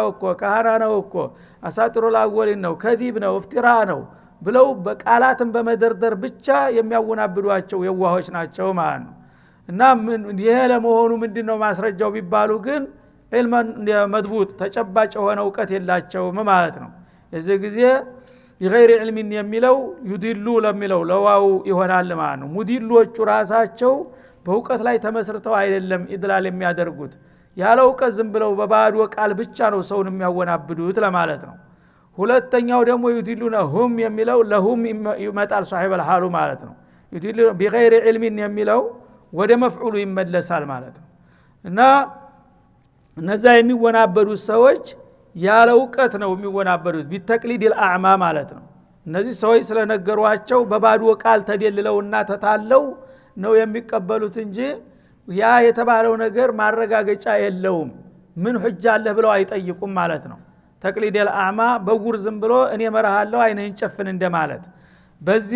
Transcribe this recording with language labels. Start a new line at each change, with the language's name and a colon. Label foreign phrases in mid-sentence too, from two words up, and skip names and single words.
Amharic: እኮ ካህና ነው እኮ
Arabic: أساطير الأولين
Amharic: ነው ከዚብ ነው እፍትራ ነው ብለው በቃላትን በመደርደር ብቻ የሚያወናብዷቸው የዋሆች ናቸው ማለት ነው። እና ይሄ ለመሆኑ ምንድነው ማስረጃው ቢባሉ ግን
Arabic: علماً مضبوطاً
Amharic: ተጨባጭ የሆነ እውቀት የላቸውም ማለት ነው። የዚህ ጊዜ
Arabic: بغير علم
Amharic: የሚለው ይድሉ ለሚለው ለዋው ይሆናል ማለት ነው። ሙዲሎቹ ራሳቸው በእውቀት ላይ ተመስርተው አይደለም ኢድላል የሚያደርጉት፣ ያለ እውቀት ዝም ብለው በባዶ ቃል ብቻ ነው ሰውን የሚያወናብዱት ለማለት ነው። ሁለተኛው ደግሞ ይድሉነሁም የሚለው ለሁም ይመጣል
Arabic: صاحب الحال
Amharic: ማለት ነው። ይድሉ
Arabic: بغير علم
Amharic: የሚለው ወደ መፍዑሉ ይመለሳል ማለት ነው። እና እነዛ የሚወናበዱት ሰዎች ያለ እውቀት ነው የሚወናበዱት
Arabic: بتقليد الأعمى
Amharic: ማለት ነው። እነዚህ ሰዎች ስለነገሯቸው በባዶ ቃል ተደልለውና ተታለው ነው የሚቀበሉት እንጂ ያ የተባለው ነገር ማረጋገጫ የለውም። ምን ሁጃ አለ ብለው አይጠይቁም ማለት ነው።
Arabic: تقليد الأعمى
Amharic: በጉር ዝም ብሎ እኔ መራሃለሁ አይነን ጨፍን እንደማለት። በዚህ